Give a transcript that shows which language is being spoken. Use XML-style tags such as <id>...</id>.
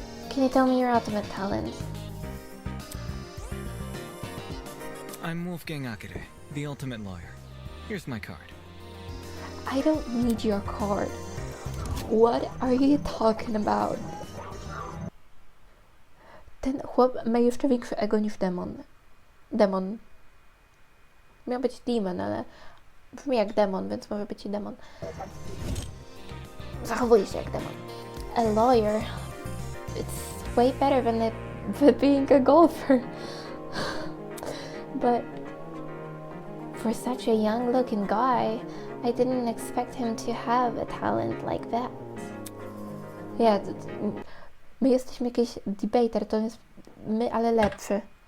<en>Can you tell me your ultimate talent? I'm Wolfgang AKIRE, the ultimate lawyer. Here's my card. I don't need your card. What are you talking about?</en> <pl>Ten chłop ma jeszcze większe ego niż demon. Demon. Miał być demon, ale brzmi jak demon, więc może być i demon. Zachowuje się jak demon.</pl> <en>A lawyer. It's way better than being a golfer. But for such a young looking guy, I didn't expect him to have a talent like that. Yeah,</en> <pl>my jesteśmy jakiś debater, to jest my, ale lepszy.</pl>